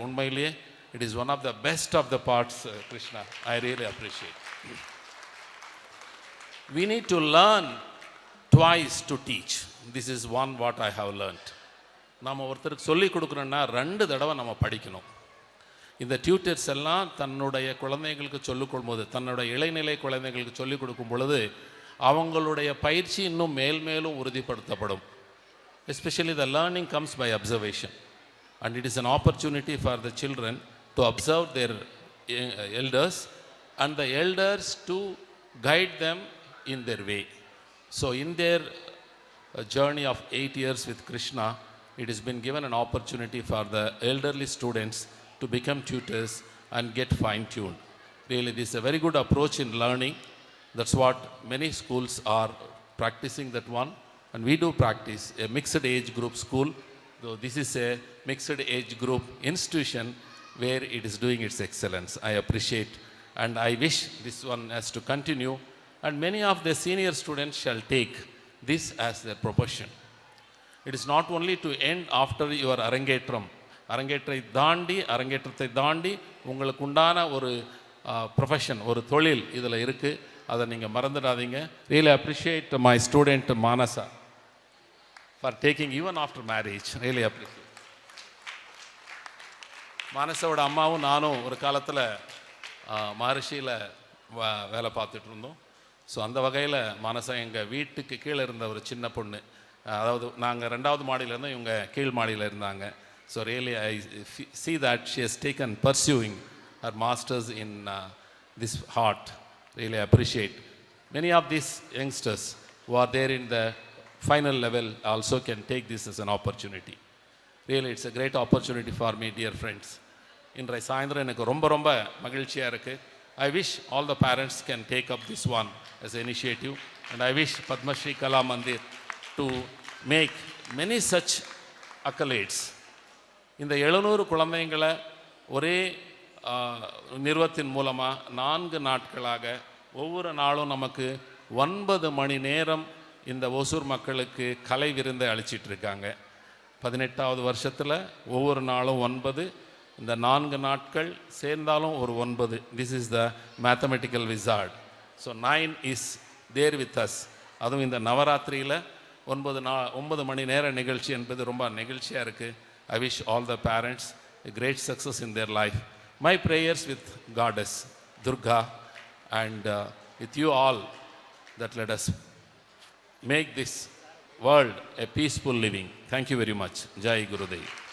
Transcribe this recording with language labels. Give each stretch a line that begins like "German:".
Tamil: உண்மையிலேயே
English: It is one of the best of the parts Krishna. I really appreciate. We need to learn twice to teach. This is one what I have learned.
Tamil: நம்ம ஒருத்தருக்கு சொல்லி கொடுக்குறோன்னா 2 தடவை நம்ம படிக்கணும். இந்த tutors எல்லாம் தன்னுடைய குழந்தைங்களுக்கு சொல்லிக் கொடுக்கும்போது, தன்னுடைய இளைநிலை குழந்தைங்களுக்கு சொல்லிக் கொடுக்கும் பொழுது அவங்களுடைய பயிற்சி இன்னும் மேலும் உறுதிப்படுத்தப்படும்.
English: Especially the learning comes by observation, and it is an opportunity for the children to observe their elders and the elders to guide them in their way. So in their journey of 8 years with Krishna, it has been given an opportunity for the elderly students to become tutors and get fine-tuned. Really, this is a very good approach in learning. That's what many schools are practicing, that one. And we do practice a mixed age group school, though this is a mixed age group institution where it is doing its excellence. I appreciate, and I wish this one has to continue, and many of the senior students shall take this as their profession. It is not only to end after your
Tamil: அரங்கேற்றத்தை தாண்டி உங்களுக்கு உண்டான ஒரு profession, ஒரு தொழில் இதில் இருக்குது. அதை நீங்கள் மறந்துடாதீங்க.
English: Really appreciate my student Manasa for taking even after marriage. Really appreciate.
Tamil: மானசாவோட அம்மாவும் நானும் ஒரு காலத்தில் மகரிஷியில் வேலை பார்த்துட்டு இருந்தோம். ஸோ அந்த வகையில் மானசா எங்கள் வீட்டுக்கு கீழே இருந்த ஒரு சின்ன பொண்ணு. அதாவது நாங்கள் 2வது மாடியில் இருந்தோம், இவங்க கீழ் மாடியில் இருந்தாங்க.
English: So really I see that she has taken pursuing her masters in this heart. Really appreciate. Many of these youngsters who are there in the final level also can take this as an opportunity. Really it's a great opportunity for me, dear friends.
Tamil: இன்றைய சாயந்தரம் எனக்கு ரொம்ப ரொம்ப மகிழ்ச்சியாக இருக்குது.
English: I wish all the parents can take up this one as an initiative, and I wish Padma Shri Kala Mandir to make many such accolades.
Tamil: இந்த 700 குழந்தைங்களை ஒரே நிறுவத்தின் மூலமாக 4 நாட்களாக ஒவ்வொரு நாளும் நமக்கு 9 மணி நேரம் இந்த ஒசூர் மக்களுக்கு கலை விருந்தை அளிச்சிட்ருக்காங்க. 18வது வருஷத்தில் ஒவ்வொரு நாளும் 9, இந்த 4 நாட்கள் சேர்ந்தாலும் ஒரு 9.
English: This is the mathematical wizard. So 9 is there with us.
Tamil: அதுவும் இந்த நவராத்திரியில் 9 மணி நேர நிகழ்ச்சி என்பது ரொம்ப நெகிழ்ச்சியாக இருக்குது.
English: I wish all the parents a great success in their life. My prayers with Goddess Durga and with you all, that let us make this world a peaceful living. Thank you very much. Jai Gurudev.